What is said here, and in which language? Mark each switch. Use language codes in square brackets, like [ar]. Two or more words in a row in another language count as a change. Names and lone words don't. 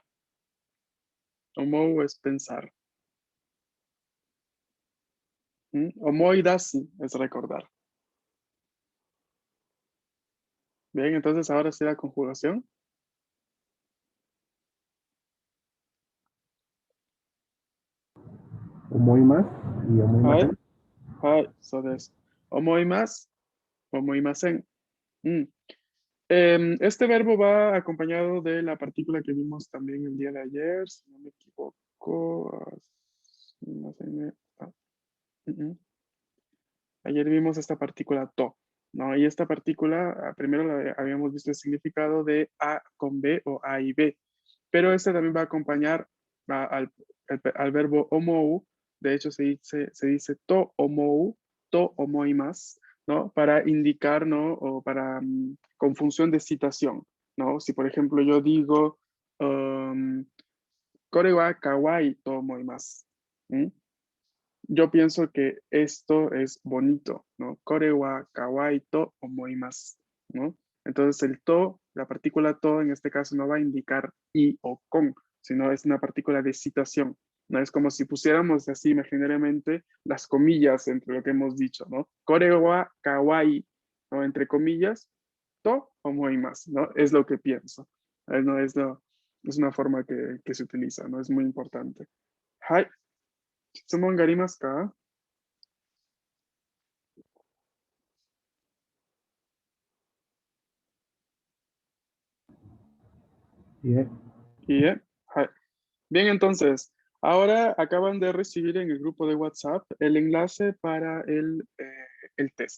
[es] Omou es pensar. Omoidasi es recordar. Bien, entonces ahora sí la conjugación. [ja] 思います y 思いません. そうです。思います、思いません. [es] Este verbo va acompañado de la partícula que vimos también el día de ayer, si no me equivoco. Ah, Ayer vimos esta partícula to, ¿no? Y esta partícula, primero habíamos visto el significado de A con B o A y B, pero este también va a acompañar al verbo omou. De hecho, se dice [ja] と思います, [es] ¿no? Para indicar, ¿no? O para con función de citación, ¿no? Si, por ejemplo, yo digo, [ja] これはかわいいと思います. [es] Yo pienso que esto es bonito, ¿no? [ja] これはかわいいと思います, [es] ¿no? Entonces el to, la partícula to en este caso no va a indicar y o con, sino es una partícula de citación, ¿no? Es como si pusiéramos así imaginariamente las comillas entre lo que hemos dicho, ¿no? [ja] これはかわいい, ¿no? [es] Entre comillas, [ja] と思います, [es] ¿no? Es lo que pienso. No es una forma que se utiliza, ¿no? Es muy importante. Hai. [ja] 質問がありますか? [es] Bien. Bien. Bien, entonces, ahora acaban de recibir en el grupo de WhatsApp el enlace para el test.